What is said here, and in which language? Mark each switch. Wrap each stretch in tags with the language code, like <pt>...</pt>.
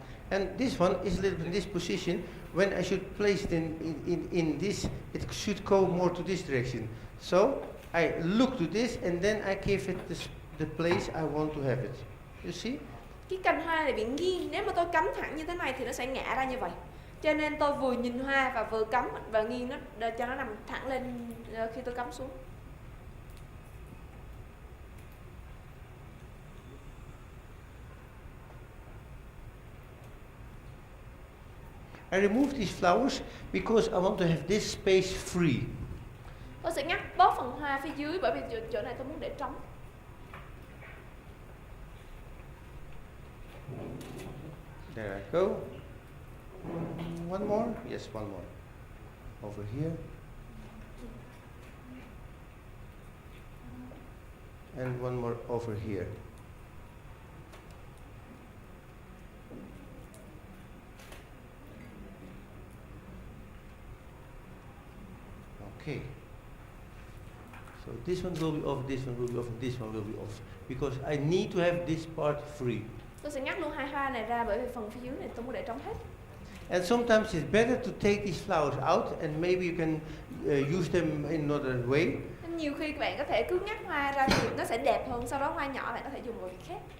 <en>And this one is a little bit in this position. When I should place it in this, it should go more to this direction. So I look to this, and then I give it the place I want to have it. You see?</en> <vi>Cái cành hoa này bị nghiêng, nếu mà tôi cắm thẳng như thế này thì nó sẽ ngã ra như vậy. Cho nên tôi vừa nhìn hoa và vừa cắm và nghiêng nó để cho nó nằm thẳng lên khi tôi cắm xuống.</vi> <en>I remove these flowers because I want to have this space free.</en> <vi>Tôi sẽ ngắt bớt phần hoa phía dưới bởi vì chỗ này tôi muốn để trống.</vi> <en>There I go. One more? Yes, one more. Over here. And one more over here. Okay. So this one will be off, this one will be off, and this one will be off. Because I need to have this part free.</en> <vi>Tôi sẽ ngắt luôn hai hoa này ra bởi vì phần phía dưới này tôi muốn để trống hết.</vi> <en>And sometimes it's better to take these flowers out, and maybe you can use them in another way.</en> <vi>Nên nhiều khi các bạn có thể cứ ngắt hoa ra thì nó sẽ đẹp hơn, sau đó hoa nhỏ bạn có thể dùng vào việc khác.</vi>